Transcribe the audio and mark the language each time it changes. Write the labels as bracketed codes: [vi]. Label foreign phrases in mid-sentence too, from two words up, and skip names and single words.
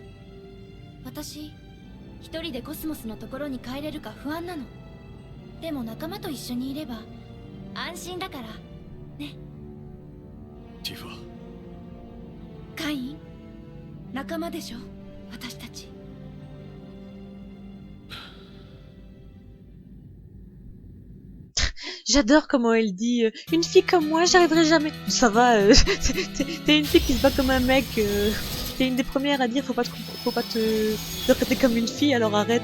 [ja] 私一人でコスモスのところに帰れるか不安なの。でも仲間と一緒にいれば安心だからね。ティファ。カイン、仲間でしょ、私たち。 [fr] J'adore comment elle dit une fille comme moi, j'arriverai jamais. Ça va, t'es une fille qui se bat comme un mec. T'es une des premières à dire faut pas te traiter comme une fille, alors arrête.